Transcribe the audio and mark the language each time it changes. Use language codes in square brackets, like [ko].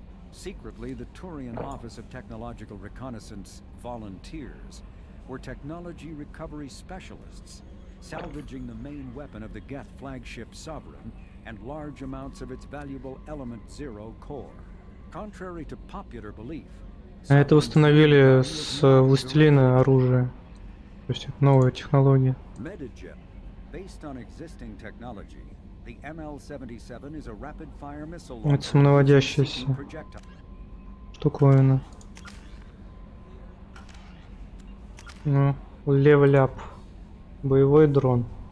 [en] Secretly, the Turian Office of Technological Reconnaissance volunteers were technology recovery specialists, salvaging the main weapon of the Geth flagship Sovereign and large amounts of its valuable Element Zero core. Contrary to popular belief, [ru] А это установили с Властелина оружие. То есть это новая технология. [en] Based on existing technology, the ML-77 is a rapid-fire missile [ru] Это самонаводящаяся штуковина. Ну, левел-ап. Боевой дрон.